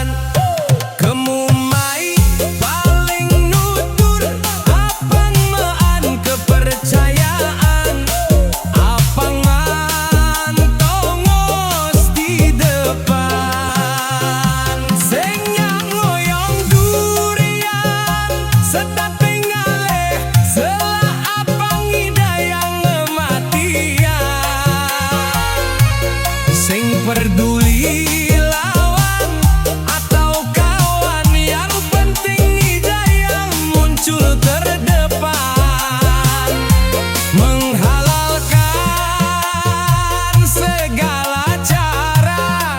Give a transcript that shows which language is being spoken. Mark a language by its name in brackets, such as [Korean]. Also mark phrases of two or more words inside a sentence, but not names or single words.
[Balinese] Kemumai paling nutur, apang maan kepercayaan, apang maan tongos di depan. Setate ngaleh, selah apang hidayang kematian. [Indonesian] Sing peduli lawan atau kawan, yang penting hidayah muncul terdepan, menghalalkan segala cara.